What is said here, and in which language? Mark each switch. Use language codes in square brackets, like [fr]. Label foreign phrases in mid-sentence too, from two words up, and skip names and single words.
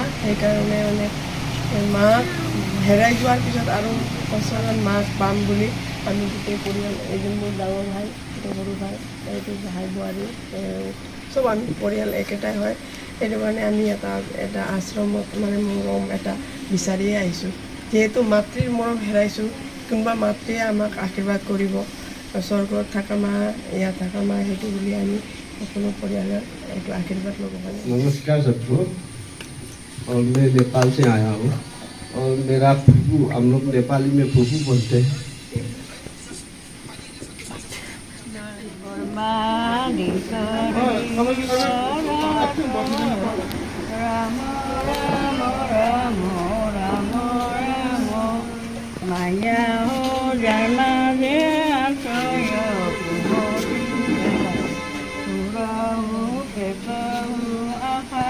[as] সেইকাৰণে মানে মাক হেৰাই যোৱাৰ পিছত আৰু বছৰত মাক পাম বুলি আমি গোটেই পৰিয়াল এজন মোৰ ডাঙৰ ভাই এটা সৰু ভাই এইটো ভাই বোৱাৰী চব আমি পৰিয়াল একেটাই হয় সেইটো কাৰণে আমি এটা আশ্ৰমত মানে মৰম এটা বিচাৰিয়ে আহিছোঁ যিহেতু মাতৃৰ মৰম হেৰাইছোঁ কোনোবা মাতৃয়ে আমাক আশীৰ্বাদ কৰিব স্বৰ্গত থকা মা ইয়াত থকা মা সেইটো বুলি আমি সকলো পৰিয়ালৰ এইটো [hi] आशीर्वाद लोगों का नमस्कार सबको और मैं नेपाल से आया हूँ और मेरा फूफू हम लोग नेपाली में फूफू बोलते हैं [ne] माया हो जन्मा दे आशा